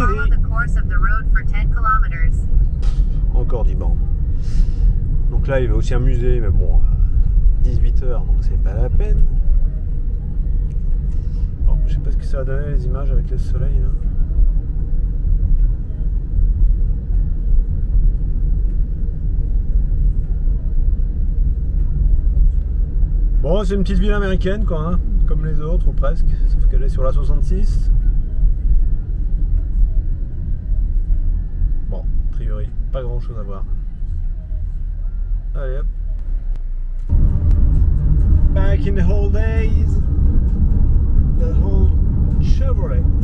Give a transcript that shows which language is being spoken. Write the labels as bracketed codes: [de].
[en] Follow the course of the road for 10 kilometers. [fr] Encore 10 bancs. Donc là, il y avait aussi un musée, mais bon, 18h, donc c'est pas la peine. Bon, je sais pas ce que ça va donner les images avec le soleil là. Bon, c'est une petite ville américaine quoi, hein, comme les autres ou presque, sauf qu'elle est sur la 66. Bon, a priori, pas grand chose à voir. Allez hop. [en] Back in the old days, the old Chevrolet.